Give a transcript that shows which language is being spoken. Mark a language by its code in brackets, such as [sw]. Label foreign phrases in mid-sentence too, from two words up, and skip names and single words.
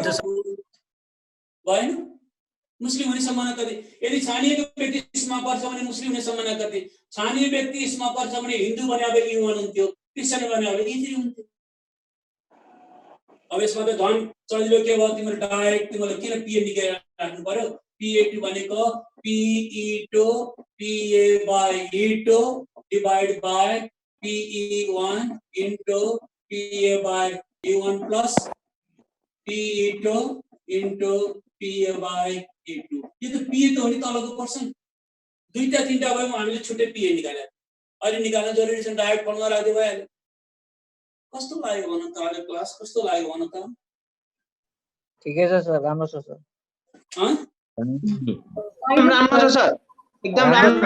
[ne] भएन मुस्लिम हुने सम्भावना कति यदि छानिएको व्यक्ति स्मोकर छ भने मुस्लिम हुने सम्भावना कति छानिएको व्यक्ति स्मोकर छ भने हिन्दू भने अब E1 हुन्थ्यो क्रिस्चियन भने अब E3 हुन्थ्यो अब यसमा त झन् सजिलो के भयो तिम्रो डाइरेक्ट तिमीले किन PA निकालेर राख्नु पर्यो PA2 भनेको PE2 PA/E2 [en] divided by PE1 into PA/E1 plus PE2 into PA/E2 [ne] यो त PA त हो नि तलको पर्सन दुईटा तीनटा भयो हामीले छुट्टै PA निकाले अहिले निकाल्न जरुरी छ [en] direct formula [ne] राख्दै भइहाल्यो कस्तो लाग्यो भन त अहिले क्लास कस्तो लाग्यो भन त ठिकै छ सर राम्रो छ सर राम्रो छ सर एकदम राम्रो